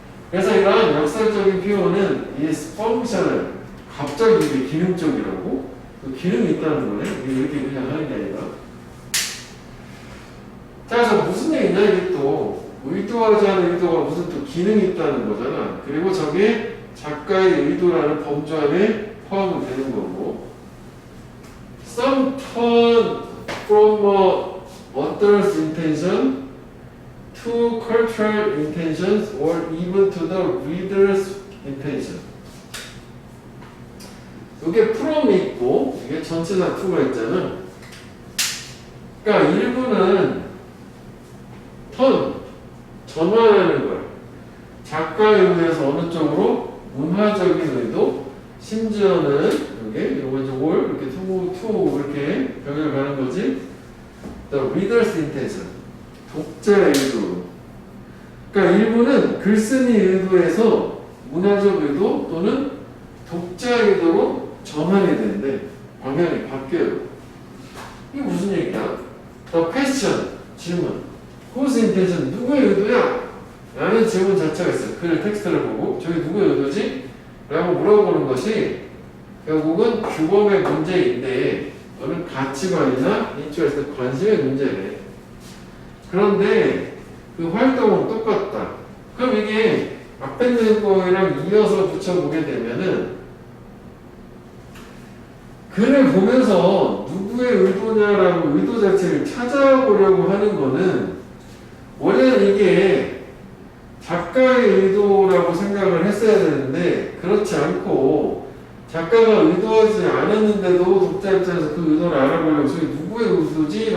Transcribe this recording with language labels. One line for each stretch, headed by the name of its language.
Korean: 그래서 이러한 역설적인 표현은 이 펑션을 갑자기 이게 기능적이라고 그 기능이 있다는 거네. 이게 이렇게 그냥 하는 게 아니라. 자, 그래서 무슨 얘기냐 이게 또 의도하지 않은 의도가 무슨 또 기능이 있다는 거잖아. 그리고 저게 작가의 의도라는 범주 안에 포함이 되는 거고.
English: Some turn from a author's intention to cultural intentions or even to the reader's intention.
Korean: 이게 from이 있고 이게 전체적 to가 있잖아. 그러니까 일부는 turn 전환하는 거야. 작가에 의해서 어느 쪽으로 문화적인 의도, 심지어는 이게 요거 이제 올 이렇게 to 이렇게 병렬 가는 거지.
English: The reader's intention
Korean: 독자의 의도. 그러니까 일부는 글쓴이 의도에서 문화적 의도 또는 독자 의도로 전환이 되는데 방향이 바뀌어요. 이게 무슨 얘기야?
English: The question 질문. Whose intention
Korean: 누구의 의도야? 라는 질문 자체가 있어요. 그 텍스트를 보고 저게 누구의 의도지? 라고 물어보는 것이 결국은 규범의 문제인데 너는 가치관이나 인출에서 관심의 문제래. 그런데 그 활동은 똑같다. 그럼 이게 앞에 있는 거랑 이어서 붙여보게 되면은 글을 보면서 누구의 의도냐라고 의도 자체를 찾아보려고 하는 거는 원래는 이게 작가의 의도라고 생각을 했어야 되는데 그렇지 않고 작가가 의도하지 않았는데도 독자 입장에서 그 의도를 알아보려고 저게 누구의 의도지?